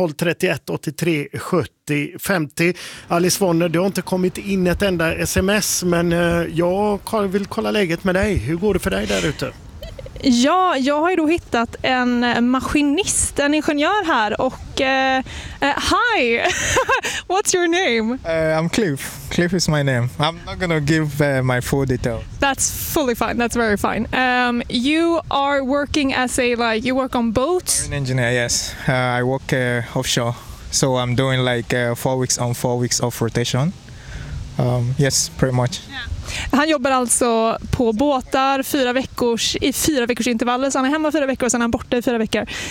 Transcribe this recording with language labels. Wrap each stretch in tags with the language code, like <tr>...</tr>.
<sv>031 83 70 50. Alice Vonner, det har inte kommit in ett enda sms, men jag vill kolla läget med dig. Hur går det för dig där ute? Ja, jag har ju då hittat en maskinist, en ingenjör här, och hi,</sv> <en>what's your name? I'm Cliff. Cliff is my name. I'm not gonna give my full detail. That's fully fine, that's very fine. You are working as a, like, you work on boats? Marine engineer, yes. I work offshore, so I'm doing like 4 weeks on, 4 weeks off rotation. Yes, pretty much. Yeah.</en> <sv>Han jobbar alltså på båtar i fyra veckors intervaller, så han är hemma 4 veckor och sen är han borta i 4 veckor.</sv>